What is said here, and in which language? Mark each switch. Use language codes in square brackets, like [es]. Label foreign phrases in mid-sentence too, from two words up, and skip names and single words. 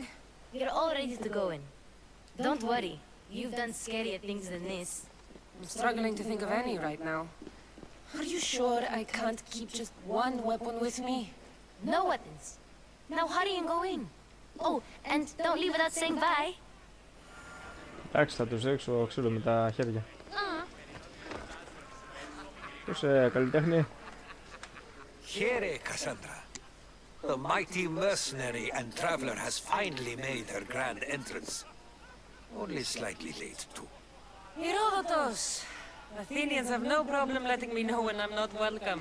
[en] You're all ready to go in. Don't worry. You've done scarier things than this. I'm struggling to think of any right now. Are you sure I can't keep just one weapon with me? No weapons. Now hurry and go in. Oh, and don't leave without saying bye. [el] Εντάξει, θα τους ρίξω ξύλο με τα χέρια. Πώς καλλιτέχνη. [en] Here, Cassandra. The mighty mercenary and traveler has finally made her grand entrance. Only slightly late, too. Herodotus! Athenians have no problem letting me know when I'm not welcome.